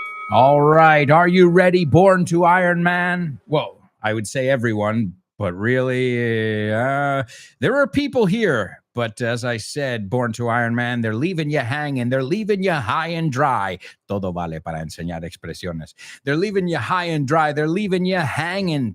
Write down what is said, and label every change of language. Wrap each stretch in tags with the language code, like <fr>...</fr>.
<en>All right. Are you ready, Born to Iron Man? Well, I would say everyone, but really, there are people here. But as I said, Born to Iron Man, they're leaving you hanging. They're leaving you high and dry.</en> <es>Todo vale para enseñar expresiones.</es> <en>They're leaving you high and dry. They're leaving you hanging.</en>